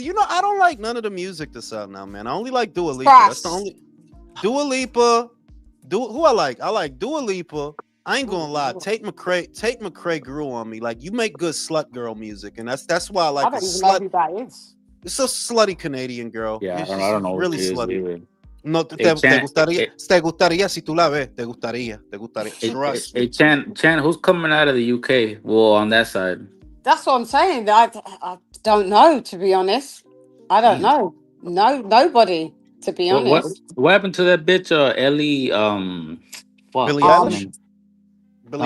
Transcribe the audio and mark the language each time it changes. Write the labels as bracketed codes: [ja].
[en] You know, I don't like none of the music that's out now, man. I only like Dua Lipa. That's the only Dua Lipa. Who I like? I like Dua Lipa. I ain't gonna lie. Tate McRae grew on me. Like, you make good slut girl music, and that's why I like. I don't even know who that is. It's a slutty Canadian girl. Yeah, it's I don't know. Really slutty. [es] No, te gustaría si tú la ves. Te gustaría. [en] Hey, Chan, who's coming out of the UK? Well, on that side. That's what I'm saying. I don't know, to be honest. I don't know. Nobody. To be honest, what happened to that bitch, Ellie? Billie Eilish. Billie